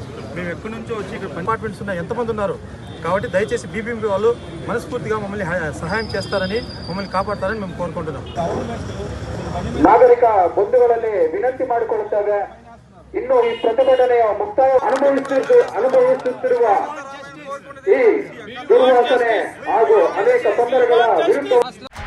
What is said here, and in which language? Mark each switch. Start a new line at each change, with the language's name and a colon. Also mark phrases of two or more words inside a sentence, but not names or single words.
Telugu: మేము ఎక్కడి నుంచో వచ్చి ఇక్కడ డిపార్ట్మెంట్స్ ఉన్నాయి, ఎంతమంది ఉన్నారు కాబట్టి దయచేసి బీబీఎంపీ వాళ్ళు మనస్ఫూర్తిగా మమ్మల్ని సహాయం చేస్తారని, మమ్మల్ని కాపాడతారని మేము కోరుకుంటున్నాం.
Kannada: ನಾಗರಿಕ ಬಂಧುಗಳಲ್ಲಿ ವಿನಂತಿ ಮಾಡಿಕೊಳ್ಳುತ್ತೇವೆ. ಇನ್ನು ಈ ಪ್ರತಿಭಟನೆಯ ಮುಕ್ತಾಯ ಅನುಭವಿಸುತ್ತಿರುವ ಈ ದುರ್ವಾಸನೆ ಹಾಗೂ ಅನೇಕ ತೊಂದರೆಗಳ ವಿರುದ್ಧ